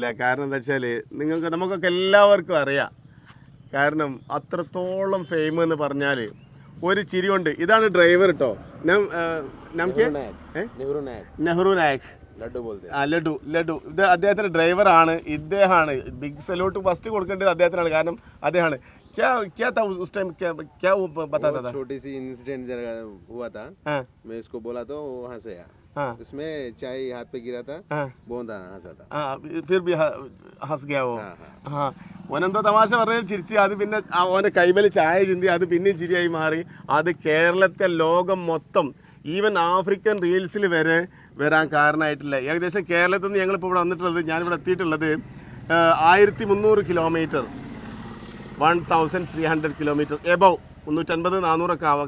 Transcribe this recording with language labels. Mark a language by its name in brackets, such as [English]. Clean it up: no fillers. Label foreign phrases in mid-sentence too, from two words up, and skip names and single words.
[Malayalam] കാരണം എന്താ വെച്ചാൽ നമുക്കൊക്കെ എല്ലാവർക്കും അറിയാം. കാരണം അത്രത്തോളം ഫെയിം എന്ന് പറഞ്ഞാൽ ഒരു ചിരി കൊണ്ട്. ഇതാണ് ഡ്രൈവർ കേട്ടോ, നെഹ്റു നായക്, ലഡു. ഇത് അദ്ദേഹത്തിന്റെ ഡ്രൈവറാണ്. ഇദ്ദേഹമാണ് [English] big salute first [Malayalam] കൊടുക്കേണ്ടത് അദ്ദേഹത്തിനാണ്. കാരണം അദ്ദേഹമാണ് [Hindi] क्या था उस टाइम, क्या वो बताता था? छोटी सी इंसिडेंट हुआ था। मैं इसको बोला तो वो हंसा। उसमें चाय हाथ पे गिरा था, बहुत हंसा था। फिर भी हंस गया वो. हाँ, [Malayalam] ഓനെന്തോ തമാശ പറഞ്ഞാൽ ചിരിച്ച്. അത് പിന്നെ അവൻ്റെ കൈമേൽ ചായ ചിന്തി, അത് പിന്നെയും ചിരിയായി മാറി. അത് കേരളത്തെ ലോകം മൊത്തം, [English] even African [Malayalam] റീൽസിൽ വരെ വരാൻ കാരണമായിട്ടില്ല. ഏകദേശം കേരളത്തിൽ നിന്ന് ഞങ്ങളിപ്പോൾ ഇവിടെ വന്നിട്ടുള്ളത്, ഞാനിവിടെ എത്തിയിട്ടുള്ളത് 1300 കിലോമീറ്റർ, 1300 കിലോമീറ്റർ എബവ് 350-400 ഒക്കെ ആവാം.